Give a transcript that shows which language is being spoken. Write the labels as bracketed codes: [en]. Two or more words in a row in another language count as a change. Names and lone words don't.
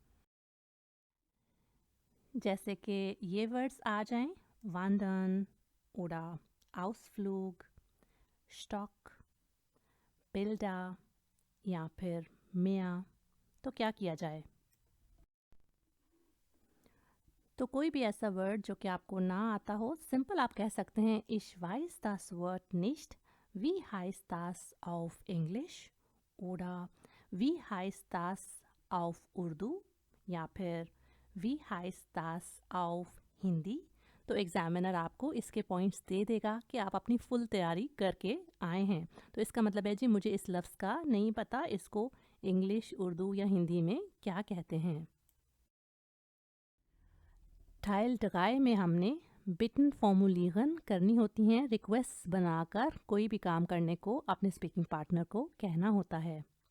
[hi] जैसे कि ये वर्ड्स आ जाएं, वांडन, ओडा, आउसफ्लूग, स्टॉक, बिल्डा या फिर मिया, तो क्या किया जाए। तो कोई भी ऐसा वर्ड जो कि आपको ना आता हो, सिंपल आप कह सकते हैं [de] ich weiß das Wort nicht, wie heißt das auf English, oder wie heißt das auf Urdu, [hi] या फिर [de] wie heißt das auf हिंदी। [hi] तो एग्जामिनर आपको इसके पॉइंट्स दे देगा कि आप अपनी फुल तैयारी करके आए हैं। तो इसका मतलब है जी मुझे इस लफ्ज़ का नहीं पता, इसको इंग्लिश, उर्दू या हिंदी में क्या कहते हैं। टाइल 3 में हमने [de] Bitten formulieren [hi] करनी होती हैं, रिक्वेस्ट बनाकर कोई भी काम करने को अपने [en] speaking partner [hi] को कहना होता है।